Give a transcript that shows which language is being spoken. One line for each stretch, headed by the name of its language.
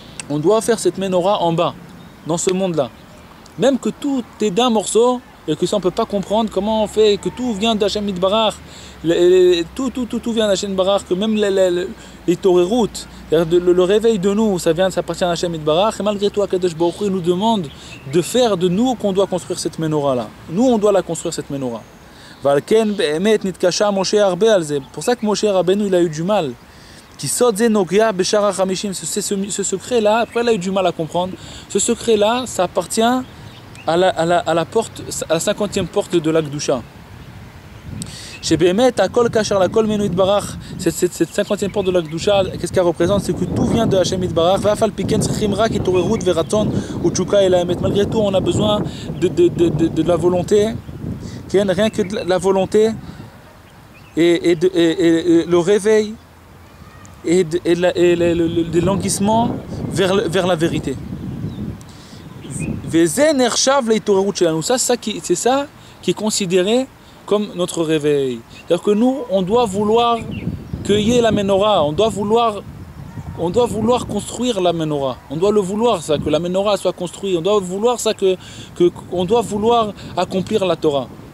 French: On doit faire cette menorah en bas, dans ce monde-là. Même que tout est d'un morceau, et que ça on ne peut pas comprendre comment on fait, que tout vient d'Hachem Yitbarach, tout vient d'Hachem Yitbarach, que même les toréroutes, le réveil de nous, ça appartient à Hachem Yitbarach, et malgré tout, Akadosh Baruch Hu nous demande de faire de nous qu'on doit construire cette menorah-là. Nous, on doit la construire, cette menorah.
Hebrew: ועל כן באמת נתקשה משה הרבה על זה.
French: Pour ça que Moshe Rabbeinu il a eu du mal.
Hebrew: Qui sot ze nogia beshar ha-chamishim.
French: Ce secret-là, après il a eu du mal à comprendre. Ce secret-là, ça appartient à la porte, à la 50e porte de la Kedusha.
Hebrew: שבאמת הכל כאשר לכל ממנו יתברך,
French: cette 50e porte de la Kedusha, qu'est-ce qu'elle représente? C'est que tout vient de Hashem
Hebrew: יתברך, ואף על פי כן צריכים רק התעוררות ורצון ותשוקה אל האמת.
French: Malgré tout, on a besoin de la volonté, rien que de la volonté et le réveil et le languissement vers la vérité.
Hebrew: וזה נחשב להתעוררות שלנו.
French: C'est ça qui est considéré comme notre réveil. C'est-à-dire que nous, on doit vouloir cueillir la menorah, on doit vouloir construire la menorah. On doit le vouloir, ça, que la menorah soit construite. On doit vouloir ça, on doit vouloir accomplir la Torah.